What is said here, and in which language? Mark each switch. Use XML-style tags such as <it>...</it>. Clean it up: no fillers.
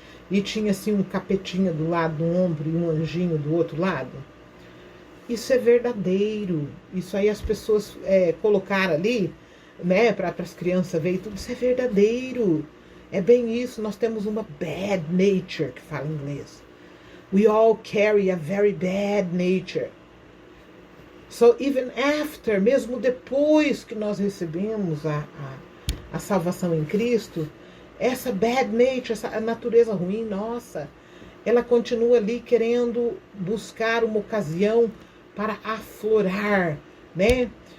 <pt>E tinha assim um capetinha do lado do ombro e um anjinho do outro lado. Isso é verdadeiro. Isso aí as pessoas colocaram ali, né, para as crianças verem tudo. Isso é verdadeiro. É bem isso. Nós temos uma bad nature, que fala em inglês.</pt> <en>We all carry a very bad nature. So even after,</en> <pt>mesmo depois que nós recebemos a salvação em Cristo, essa bad nature, essa natureza ruim nossa, ela continua ali querendo buscar uma ocasião para aflorar, né?</pt>